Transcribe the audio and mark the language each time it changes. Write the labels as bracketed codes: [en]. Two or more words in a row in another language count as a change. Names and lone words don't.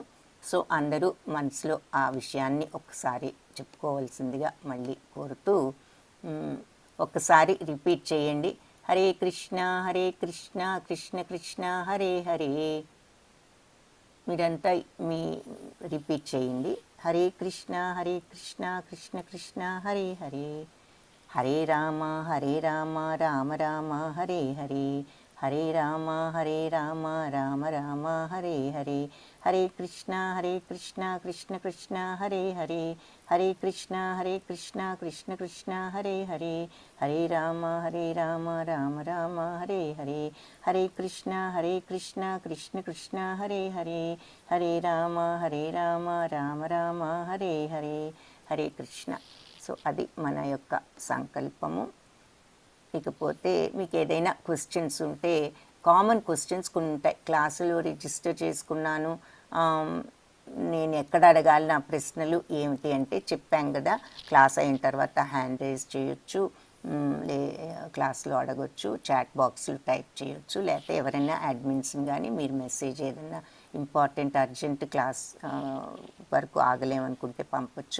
[te] సో అందరూ మనసులో ఆ విషయాన్ని ఒకసారి చెప్పుకోవాల్సిందిగా మళ్ళీ కోరుతూ ఒకసారి రిపీట్ చేయండి. [sa] హరే కృష్ణ కృష్ణ కృష్ణ హరే హరే. [te] మీరంతా రిపీట్ చేయండి. [sa] హరే కృష్ణ కృష్ణ కృష్ణ హరే హరే. హరే రామ రామ రామ హరే హరే. హరే రామ రామ రామ హరే హరే. హరే కృష్ణ కృష్ణ కృష్ణ హరే హరే. హరే కృష్ణ కృష్ణ కృష్ణ హరే హరే. హరే రామ రామ రామ హరే హరే. హరే కృష్ణ కృష్ణ కృష్ణ హరే హరే. హరే రామ రామ రామ హరే హరే. హరే కృష్ణ. [te] సో అది మన యొక్క సంకల్పము. ఇకపోతే మీకు ఏదైనా క్వశ్చన్స్ ఉంటే, [en] common questions [te] కొన్ని ఉంటాయి. క్లాసులో రిజిస్టర్ చేసుకున్నాను, నేను ఎక్కడ అడగాలి నా ప్రశ్నలు ఏమిటి అంటే చెప్పాం కదా, క్లాస్ అయిన తర్వాత [en] hand raise [te] చేయొచ్చు, క్లాస్లో అడగొచ్చు, [en] chat boxlo [te] టైప్ చేయొచ్చు, లేకపోతే ఎవరైనా అడ్మిన్స్ని కానీ మీరు మెసేజ్ ఏదైనా [en] important urgent class [te] వరకు ఆగలేమనుకుంటే పంపొచ్చు.